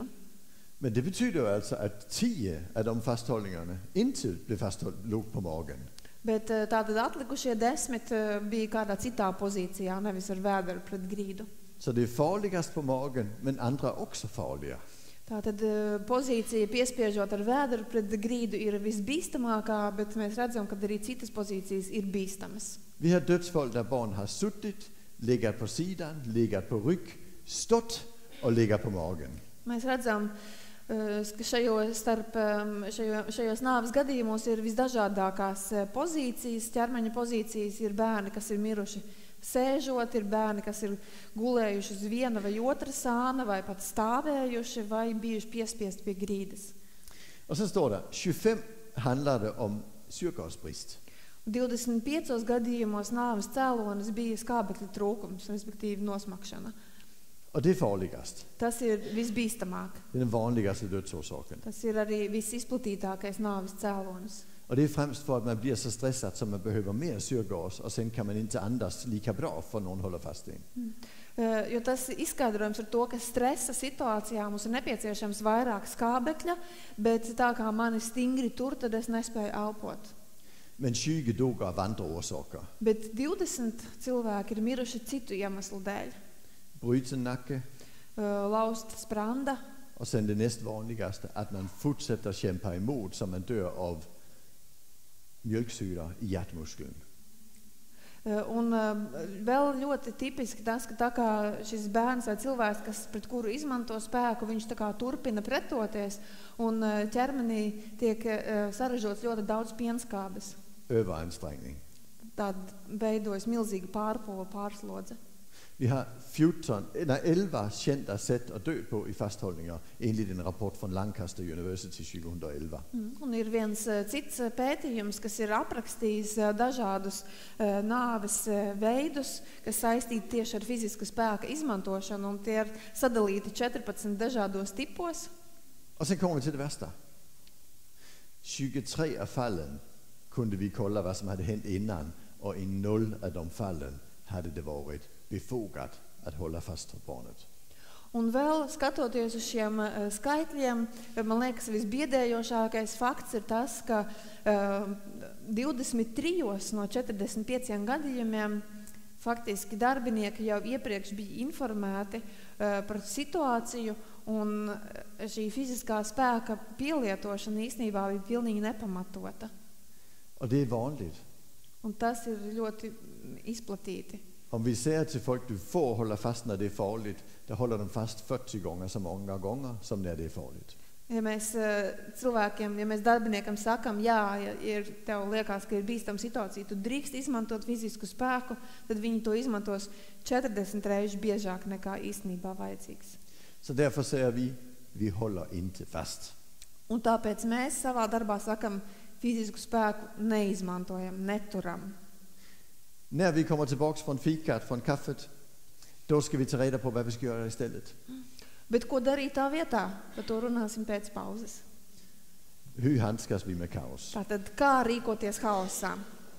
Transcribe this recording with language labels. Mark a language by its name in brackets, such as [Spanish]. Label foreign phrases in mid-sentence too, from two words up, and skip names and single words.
[Swedish] Men det betyder alltså att 10 av de fasthållningarna inte blev låg på magen. [Latvian] Bet tātad atlikušie 10 bija kādā citā pozīcijā, nevis ar vēderu pret grīdu. [Swedish] Så det är farligast på magen, men andra också farliga. [Latvian] Tātad pozīcija piespiežot ar vēderu pret grīdu ir visbīstamākā, bet mēs redzam, ka arī citas pozīcijas ir bīstamas. [Swedish] Vi har dödsfall där barn har suttit, legat på sidan, legat på rygg, stått och legat på magen. [Latvian] Mēs redzam, ka šajos nāves gadījumos ir visdažādākās pozīcijas, ķermeņa pozīcijas, ir bērni, kas ir miruši sēžot, ir bērni, kas ir gulējuši uz viena vai otra sāna, vai pat stāvējuši, vai bijuši piespiesti pie grīdas. [Swedish] Och sen står det, 25 handlade om syrgasbrist. [Latvian] 25 gadījumos nāves cēlonis bija skābekļa trūkums, respektīvi nosmakšana. [Swedish] Och det är farligast. [Latvian] Tas ir visbīstamāk. [Swedish] Det är den vanligaste dödsorsaken. [Latvian] Tas ir arī visizplatītākais nāves cēlonis. [Swedish] Och det är främst för att man blir så stressad så man behöver mer syrgas och sen kan man inte andas lika bra för någon håller fast i en. [Latvian] Jo tas izskaidrojums ar to, ka stresa situācijā mums ir nepieciešams vairāk skābekļa, bet tā kā mani stingri tur, tad es nespēju elpot. [Swedish] Men 20 dog av andra orsaker. [Latvian] Bet 20 cilvēki ir miruši citu iemeslu dēļ. [Swedish] Bruten nacke. [Latvian] Laust spranda. [Swedish] Och sen det näst vanligaste, att man fortsätter kämpa emot så man dör av mjölksyra i hjärtmuskeln. [Latvian] Un vēl ļoti tipiski tas, ka tā kā šis bērns vai cilvēks, kas pret kuru izmanto spēku, viņš tā kā turpina pretoties, un ķermenī tiek saražots ļoti daudz pienskābes. [Swedish] Överansträngning. [Latvian] Tad veidojas milzīga pārslodze. [Swedish] Vi har 11 kända sätt att dö på i fasthållningar enligt en rapport från Lancaster University 2011. [Latvian] Un ir viens cits pētījums, kas ir aprakstījis dažādus nāves veidus, kas saistīti tieši ar fiziska spēka izmantošanu, un tie ir sadalīti 14 dažādos tipos. [Swedish] Och sen kommer vi till det värsta. 23 av fallen kunde vi kolla vad som hade hänt innan, och i 0 av de fallen hade det varit befogat att hålla fast barnet. [Latvian] Un vēl skatoties uz šiem skaitļiem, man liekas, visbiedējošākais fakts ir tas, ka 23 no 45 gadījumiem faktiski darbinieki jau iepriekš bija informēti par situāciju, un šī fiziskā spēka pielietošana īstenībā bija pilnīgi nepamatota. [Swedish] Och det är vanligt. [Latvian] Un tas ir ļoti izplatīti. [Swedish] Om vi säger till folk du får hålla fast när det är farligt, då håller de fast 40 gånger så många gånger som när det är farligt. [Latvian] Ja mēs cilvēkiem, ja mēs darbiniekam sakam, jā, ja tev liekas, ka ir bīstama situācija, tu drīkst izmantot fizisku spēku, tad viņi to izmantos 40 reizes biežāk nekā īstenībā vajadzīgs. [Swedish] Så därför säger vi håller inte fast. [Latvian] Un tāpēc mēs savā darbā sakam, fizisku spēku neizmantojam, neturam. [Swedish] När vi kommer tillbaks från fikat, från kaffet, då ska vi ta reda på vad vi ska göra istället. [Latvian] Bet ko darīt tā vietā? Par to runāsim pēc pauzes. [Swedish] Hur handskas vi med kaos? [Latvian] Tātad, kā rīkoties haosā?